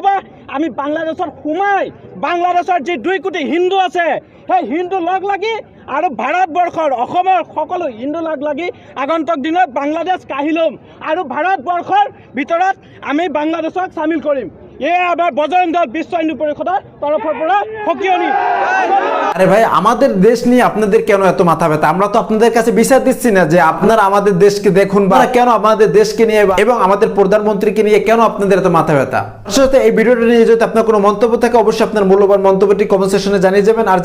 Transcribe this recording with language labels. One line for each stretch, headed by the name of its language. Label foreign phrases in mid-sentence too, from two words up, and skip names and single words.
Assamese: আমি বাংলাদেশত সোমাই বাংলাদেশৰ যি 2 কোটি হিন্দু আছে সেই হিন্দু লগ লাগি আৰু ভাৰতবৰ্ষৰ অসমৰ সকলো হিন্দু লগ লাগি আগন্তুক দিনত বাংলাদেশ কাঢ়ি ল'ম আৰু ভাৰতবৰ্ষৰ ভিতৰত আমি বাংলাদেশক চামিল কৰিম। এয়া আবার বজরং দল বিশ্ব হিন্দু পরিষদের তরফের পৰা হকিয়নি।
Bangla: আরে ভাই, আমাদের দেশ নিয়ে আপনাদের কেন এত মাথা ব্যথা? আমরা তো আপনাদের কাছে বিচার দিচ্ছি না যে আপনারা আমাদের দেশকে দেখুন বা কেন আমাদের দেশকে নিয়ে এবং আমাদের প্রধানমন্ত্রীকে নিয়ে কেন আপনাদের এত মাথা ব্যথা। আসলে এই ভিডিওটা নিয়ে যদি আপনার কোনো মন্তব্য থাকে অবশ্যই আপনার মূল্যবান মন্তব্যটি কমেন্ট সেকশনে জানিয়ে যাবেন।